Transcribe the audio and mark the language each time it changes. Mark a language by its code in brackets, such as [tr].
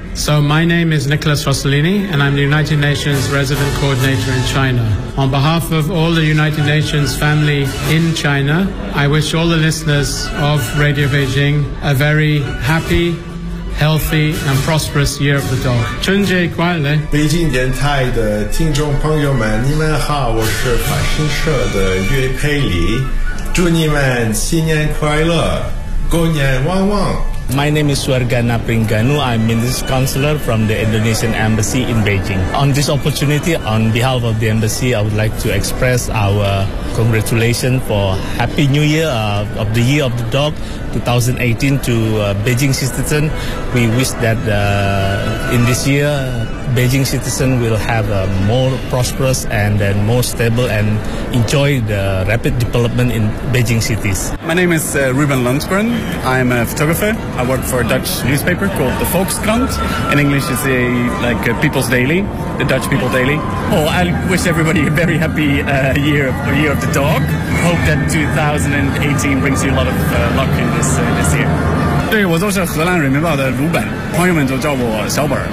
[en] So my name is Nicholas Rossellini, and I'm the United Nations Resident Coordinator in China. On behalf of all the United Nations family in China, I wish all the listeners of Radio Beijing a very happy, healthy, and prosperous Year of the Dog. [zh] 春节快乐！北京电台的听众朋友们，你们好，我是法新社的岳佩里，祝你们新年快乐，狗年旺旺。 [en] My name is Suargana Pringanu. I'm Minister Counselor from the Indonesian Embassy in Beijing. On this opportunity, on behalf of the Embassy, I would like to express our congratulations for Happy New Year of the Year of the Dog 2018 to Beijing citizen. We wish that in this year, Beijing citizen will have a more prosperous and more stable and enjoy the rapid development in Beijing cities. My name is Ruben Lundgren. I'm a photographer. I work for a Dutch newspaper called the Volkskrant. In English, it's a, like a People's Daily, the Dutch People Daily. Oh, I wish everybody a very happy year of the dog. Hope that 2018 brings you a lot of luck in this year. [zh] 对，我就是荷兰人民报的鲁本，朋友们就叫我小本。